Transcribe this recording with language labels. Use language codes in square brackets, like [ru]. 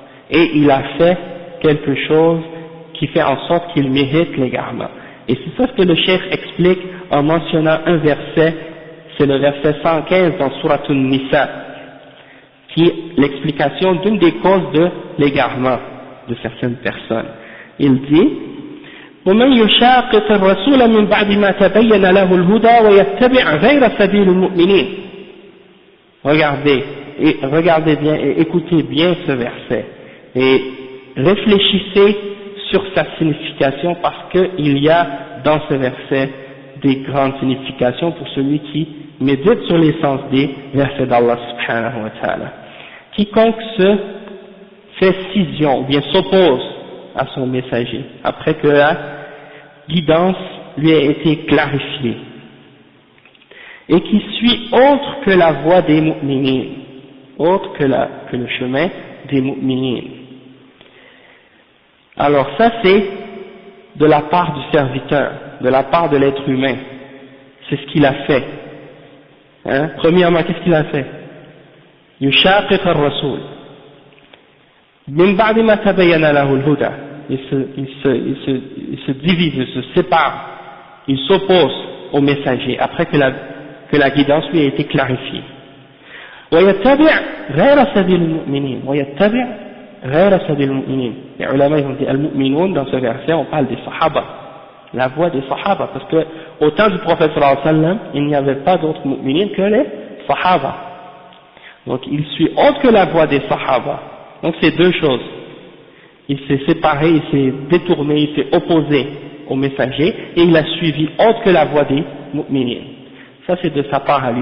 [fr] Et il a fait quelque chose qui fait en sorte qu'il mérite l'égarement. Et c'est ça ce que le cheikh explique en mentionnant un verset, c'est le verset 115 dans Surat An-Nisa, qui est l'explication d'une des causes de l'égarement de certaines personnes. Il dit [ar] ومن يشاقق الرسول من بعد ما تبين له الهدى ويتبع غير سبيل المؤمنين. [fr] Regardez bien et écoutez bien ce verset et réfléchissez sur sa signification, parce qu'il y a dans ce verset des grandes significations pour celui qui médite sur les sens des versets d'Allah subhanahu wa ta'ala. Quiconque se fait scission ou bien s'oppose à son messager après que la guidance lui a été clarifiée, et qui suit autre que la voie des mu'minines, autre que le chemin des mu'minines. Alors ça c'est de la part du serviteur, de la part de l'être humain, c'est ce qu'il a fait. Premièrement, qu'est-ce qu'il a fait? [ar] يشاقق الرسول من بعد ما تبين له الهدى. [fr] Il se divise, il se sépare, il s'oppose au messager après que la guidance lui a été clarifiée. [ar] ويتبع غير سبيل المؤمنين. ويتبع غير سبيل المؤمنين. [fr] Les ulama ils ont dit al-mu'minun, dans ce verset on parle des sahaba, la voie des sahaba, parce que au temps du prophète sallallahu alayhi wa sallam il n'y avait pas d'autres mu'minines que les sahaba. Donc il suit autre que la voie des sahaba, Donc c'est deux choses. Il s'est séparé, il s'est détourné, il s'est opposé au messager et il a suivi autre que la voie des mu'minines. Ça c'est de sa part à lui.